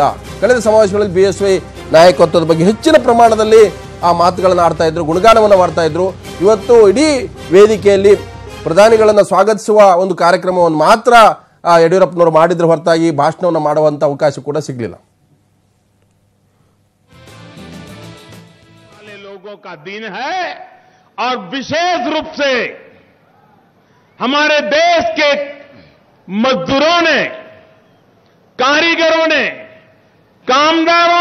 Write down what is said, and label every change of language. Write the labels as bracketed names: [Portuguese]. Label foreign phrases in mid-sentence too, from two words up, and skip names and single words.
[Kannada] ಕಳೆದ ಸಮಾವೇಶಗಳಲ್ಲಿ ಬಿಎಸ್ವೈ ನಾಯಕತ್ವದ ಬಗ್ಗೆ ಹೆಚ್ಚಿನ ಪ್ರಮಾಣದಲ್ಲಿ ಆ ಮಾತುಗಳನ್ನು ಆಡ್ತಾ ಇದ್ರು, ಗುಣಗಾನವನ್ನು ಮಾಡ್ತಾ ಇದ್ರು. ಇವತ್ತು ಇಡೀ ವೇದಿಕೆಯಲ್ಲಿ ಪ್ರಧಾನಿಗಳನ್ನು ಸ್ವಾಗತಿಸುವ ಒಂದು ಕಾರ್ಯಕ್ರಮವನ್ನು ಮಾತ್ರ ಯಡಿಯೂರಪ್ಪನವರು ಮಾಡಿದ್ರ ಹೊರತಾಗಿ ಭಾಷಣವನ್ನು ಮಾಡುವಂತ ಅವಕಾಶ ಕೂಡ ಸಿಗಲಿಲ್ಲ. [Hindi] लोगों का दिन है और विशेष रूप से हमारे देश के मजदूरों ने, कारीगरों ने, कामगारों